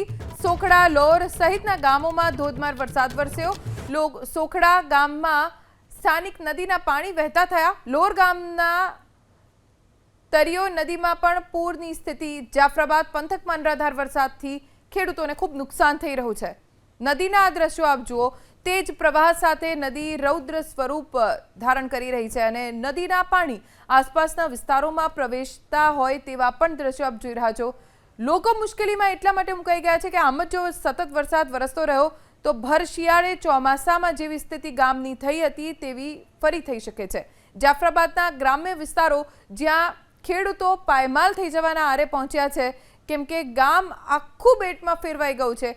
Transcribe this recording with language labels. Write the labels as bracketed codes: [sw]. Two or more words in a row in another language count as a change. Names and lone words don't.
[gu] સોખડા, લોર સહિતના ગામોમાં ધોધમાર વરસાદ વરસ્યો। સોખડા ગામમાં સ્થાનિક નદીના પાણી વહેતા થયા। લોર ગામના તરિયો નદીમાં પણ પૂરની સ્થિતિ। જાફરાબાદ પંથકમાં અનરાધાર વરસાદથી ખેડૂતોને ખૂબ નુકસાન થઈ રહ્યું છે। નદીના આ દ્રશ્યો આપ જુઓ। તેજ પ્રવાહ સાથે નદી રૌદ્ર સ્વરૂપ ધારણ કરી રહી છે અને નદીના પાણી આસપાસના વિસ્તારોમાં પ્રવેશતા હોય તેવા પણ દ્રશ્યો આપ જોઈ રહ્યા છો। લોકો મુશ્કેલીમાં એટલા માટે મુકાઈ ગયા છે કે આમ જ જો સતત વરસાદ વરસતો રહ્યો તો ભર શિયાળે ચોમાસામાં જેવી સ્થિતિ ગામની થઈ હતી તેવી ફરી થઈ શકે છે। જાફરાબાદના ગ્રામ્ય વિસ્તારો જ્યાં ખેડૂતો પાયમાલ થઈ જવાના આરે પહોંચ્યા છે કેમ કે ગામ આખું બેટમાં ફેરવાઈ ગયું છે।